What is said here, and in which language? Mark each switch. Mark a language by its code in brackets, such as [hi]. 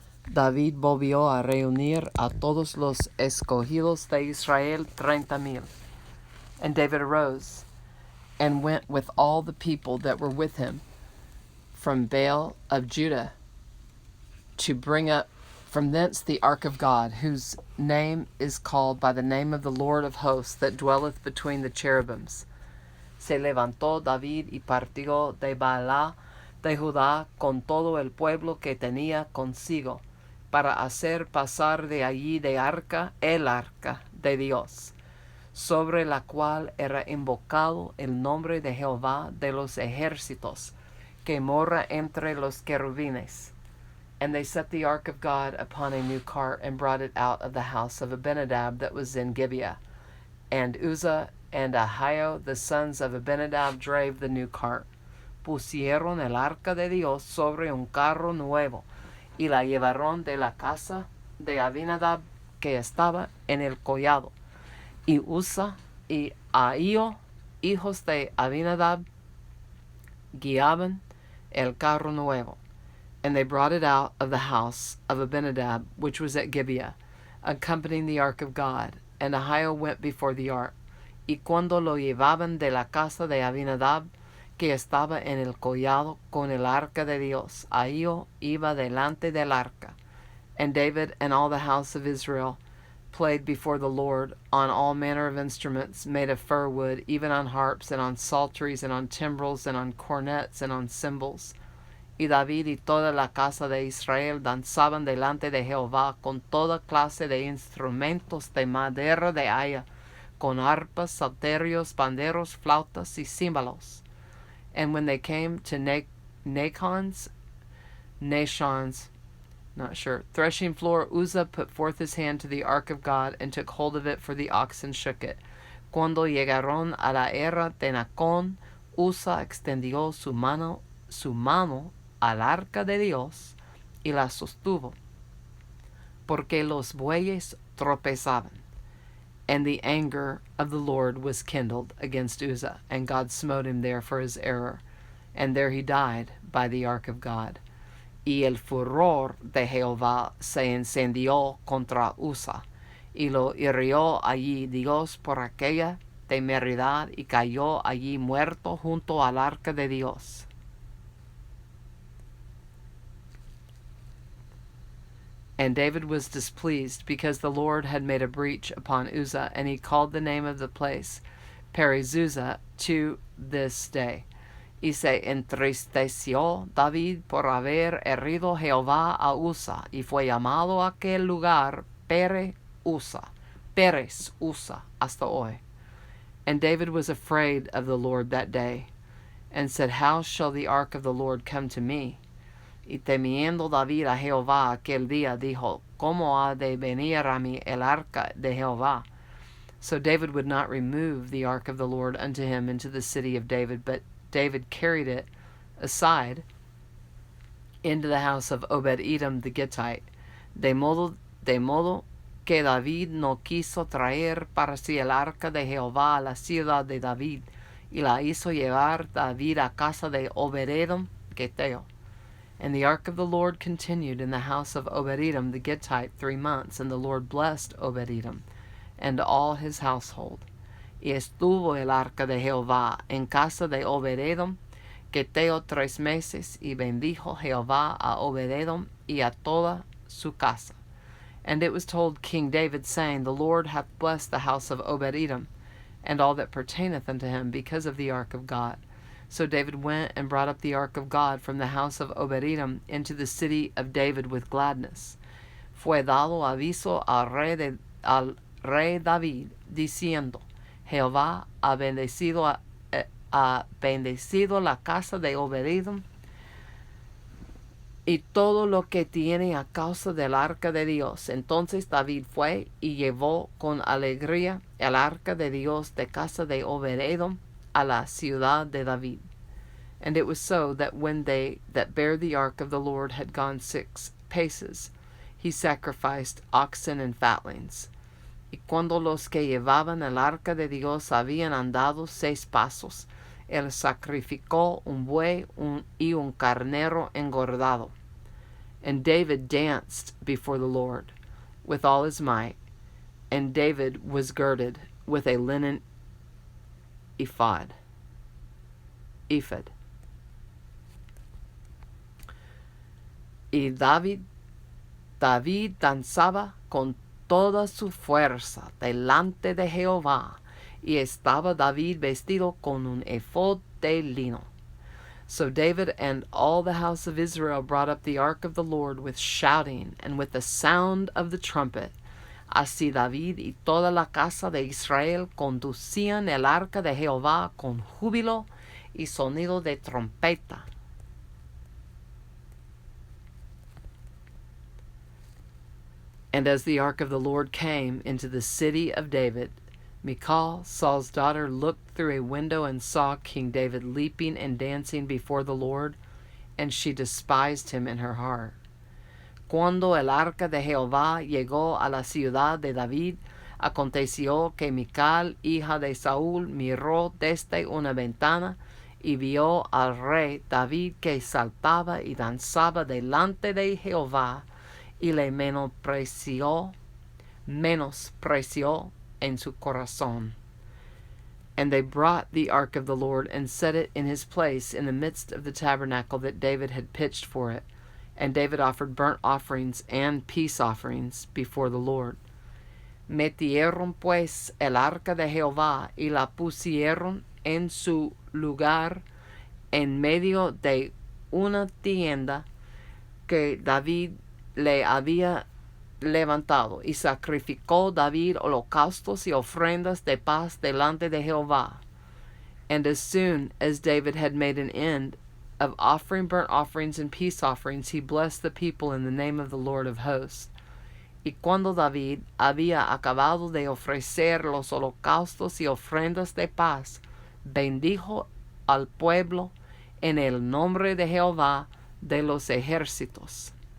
[es] David volvió a reunir a todos los escogidos de Israel, 30,000. [en] And David arose and went with all the people that were with him from Baal of Judah to bring up from thence the ark of God, whose name is called by the name of the Lord of hosts, that dwelleth between the cherubims. [es] Se levantó David y partió de Baalá de Judá con todo el pueblo que tenía consigo, para hacer pasar de allí de arca el arca de Dios, sobre la cual era invocado el nombre de Jehová de los ejércitos, que mora entre los querubines. [en] And they set the ark of God upon a new cart, and brought it out of the house of Abinadab that was in Gibeah. And Uzzah and Ahio, the sons of Abinadab, drave the new cart. [es] Pusieron el arca de Dios sobre un carro nuevo, y la llevaron de la casa de Abinadab que estaba en el collado. Y Uzzah y Ahio, hijos de Abinadab, guiaban el carro nuevo. [en] And they brought it out of the house of Abinadab, which was at Gibeah, accompanying the ark of God. And Ahio went before the ark. [es] Y cuando lo llevaban de la casa de Abinadab, que estaba en el collado con el arca de Dios, Ahio iba delante del arca. [en] And David and all the house of Israel played before the Lord on all manner of instruments made of fir wood, even on harps and on psalteries and on timbrels and on cornets and on cymbals. [es] Y David y toda la casa de Israel danzaban delante de Jehová con toda clase de instrumentos de madera de haya, con arpas, salterios, panderos, flautas y címbalos. [en] And when they came to Nachon's, threshing floor, Uzzah put forth his hand to the ark of God, and took hold of it, for the oxen shook it. [es] Cuando llegaron a la era de Nachón, Uzzah extendió su mano al arca de Dios y la sostuvo, porque los bueyes tropezaban. [en] And the anger of the Lord was kindled against Uzzah, and God smote him there for his error, and there he died by the ark of God. [es] Y el furor de Jehová se encendió contra Uzzah, y lo hirió allí Dios por aquella temeridad, y cayó allí muerto junto al arca de Dios. [en] And David was displeased, because the Lord had made a breach upon Uzzah, and he called the name of the place Perizuzah to this day. [es] Y se entristeció David por haber herido Jehová a Uzzah, y fue llamado aquel lugar Perez Uzzah, hasta hoy. [en] And David was afraid of the Lord that day, and said, How shall the ark of the Lord come to me? [es] Y temiendo David a Jehová aquel día, dijo, ¿Cómo ha de venir a mí el arca de Jehová? [en] So David would not remove the ark of the Lord unto him into the city of David, but David carried it aside into the house of Obed-Edom the Gittite, [es] de modo que David no quiso traer para sí el arca de Jehová a la ciudad de David, y la hizo llevar David a casa de Obed-Edom Gitteo. [en] And the ark of the Lord continued in the house of Obed-Edom the Gittite 3 months, and the Lord blessed Obed-Edom and all his household. [es] Y estuvo el arca de Jehová en casa de Obed-Edom Gitteo 3 meses, y bendijo Jehová a Obed-Edom y a toda su casa. [en] And it was told King David, saying, The Lord hath blessed the house of Obed-Edom, and all that pertaineth unto him, because of the ark of God. So David went and brought up the ark of God from the house of Obed-Edom into the city of David with gladness. [es] Fue dado aviso al rey David, diciendo, Jehová ha bendecido la casa de Obed-Edom y todo lo que tiene a causa del arca de Dios. Entonces David fue y llevó con alegría el arca de Dios de casa de Obed-Edom a la ciudad de David. [en] And it was so that when they that bare the ark of the Lord had gone 6 paces, he sacrificed oxen and fatlings. [es] Y cuando los que llevaban el arca de Dios habían andado 6 pasos, él sacrificó un buey y un carnero engordado. [en] And David danced before the Lord with all his might, and David was girded with a linen ephod. [es] Y David danzaba con toda su fuerza delante de Jehová, y estaba David vestido con un ephod de lino. [en] So David and all the house of Israel brought up the ark of the Lord with shouting and with the sound of the trumpet. [es] Así David y toda la casa de Israel conducían el arca de Jehová con júbilo y sonido de trompeta. [en] And as the ark of the Lord came into the city of David, Michal, Saul's daughter, looked through a window and saw King David leaping and dancing before the Lord, and she despised him in her heart. [es] Cuando el arca de Jehová llegó a la ciudad de David, aconteció que Michal, hija de Saúl, miró desde una ventana y vio al rey David que saltaba y danzaba delante de Jehová, y le menospreció en su corazón. [en] And they brought the ark of the Lord and set it in his place in the midst of the tabernacle that David had pitched for it. And David offered burnt offerings and peace offerings before the Lord. [es] Metieron pues el arca de Jehová y la pusieron en su lugar en medio de una tienda que David le había levantado, y sacrificó David holocaustos y ofrendas de paz delante de Jehová. [en] And as soon as David had made an end of offering burnt offerings and peace offerings, he blessed the people in the name of the Lord of hosts. [es] Y cuando David había acabado de ofrecer los holocaustos y ofrendas de paz, bendijo al pueblo en el nombre de Jehová de los ejércitos.